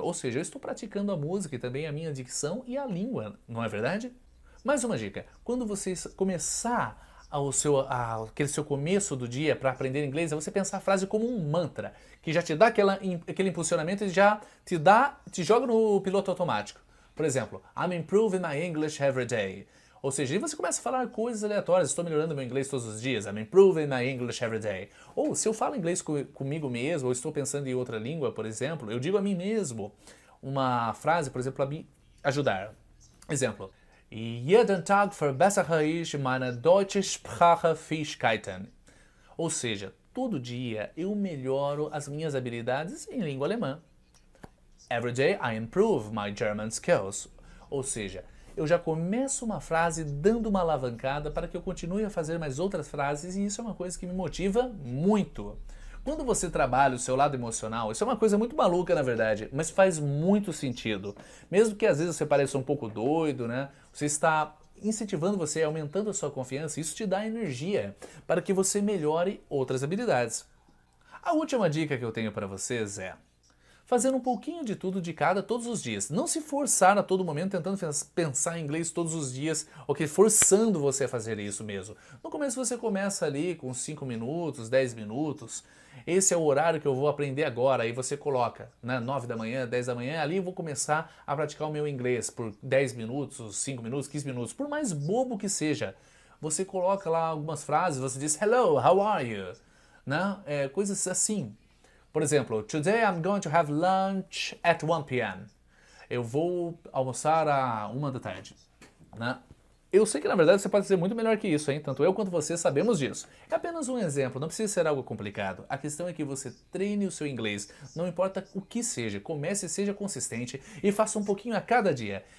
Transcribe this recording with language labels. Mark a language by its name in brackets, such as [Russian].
[Portuguese] Ou seja, eu estou praticando a música e também a minha dicção e a língua, não é verdade? Mais uma dica, quando você começar aquele seu começo do dia para aprender inglês, é você pensar a frase como um mantra, que já te dá aquele impulsionamento e já te joga no piloto automático. [English] Por exemplo, I'm improving my English every day. [Portuguese] Ou seja, e você começa a falar coisas aleatórias, estou melhorando meu inglês todos os dias, [English] I'm improving my English every day. [Portuguese] Ou se eu falo inglês comigo mesmo, ou estou pensando em outra língua, por exemplo, eu digo a mim mesmo uma frase, por exemplo, para me ajudar. Exemplo. [German] Jeden Tag verbessere ich meine deutsche Sprachfähigkeiten. [Portuguese] Ou seja, todo dia eu melhoro as minhas habilidades em língua alemã. [English] Every day I improve my German skills. [Portuguese] Ou seja, eu já começo uma frase dando uma alavancada para que eu continue a fazer mais outras frases e isso é uma coisa que me motiva muito. Quando você trabalha o seu lado emocional, isso é uma coisa muito maluca na verdade, mas faz muito sentido. Mesmo que às vezes você pareça um pouco doido, né? Você está incentivando você, aumentando a sua confiança, isso te dá energia para que você melhore outras habilidades. A última dica que eu tenho para vocês é: fazendo um pouquinho de tudo de cada todos os dias. Não se forçar a todo momento tentando pensar em inglês todos os dias, ou que forçando você a fazer isso mesmo. No começo você começa ali com 5 minutos, 10 minutos. Esse é o horário que eu vou aprender agora. Aí você coloca, né, 9 da manhã, 10 da manhã, ali eu vou começar a praticar o meu inglês por 10 minutos, 5 minutos, 15 minutos, por mais bobo que seja. Você coloca lá algumas frases, você diz [English] hello, how are you? [Portuguese] Né? Coisas assim. Por exemplo, [English] today I'm going to have lunch at 1 p.m. [Portuguese] Eu vou almoçar à 1 da tarde. Né? Eu sei que na verdade você pode ser muito melhor que isso, hein? Tanto eu quanto você sabemos disso. É apenas um exemplo, não precisa ser algo complicado. A questão é que você treine o seu inglês, não importa o que seja, comece e seja consistente e faça um pouquinho a cada dia.